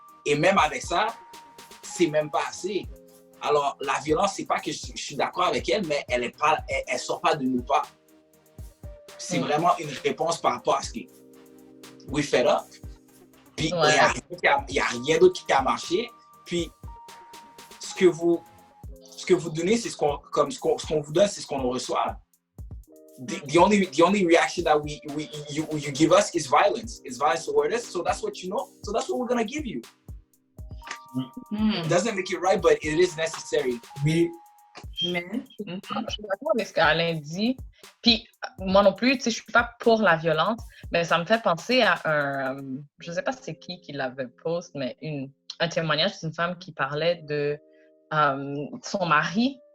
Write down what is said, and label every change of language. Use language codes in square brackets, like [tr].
[fr] Et même avec ça, c'est même pas assez. Alors, la violence, c'est pas que je suis d'accord avec elle, mais elle sort pas de nulle part. C'est vraiment une réponse par rapport à ce qui [en] we fed up. [fr] Puis, il n'y a rien d'autre qui a marché. Puis, ce que vous donnez, c'est ce qu'on vous donne, c'est ce qu'on reçoit. [en] The only reaction that you give us is violence. It's violence toward us. So that's what you know. So that's what we're going to give you. It doesn't make it right, but it is necessary. [fr] Je suis d'accord avec ce qu'Alain dit. Puis, moi non plus, tu sais, je suis pas pour la violence, mais ça me fait penser à je sais pas c'est qui l'avait posté, mais un témoignage d'une femme qui parlait de son mari.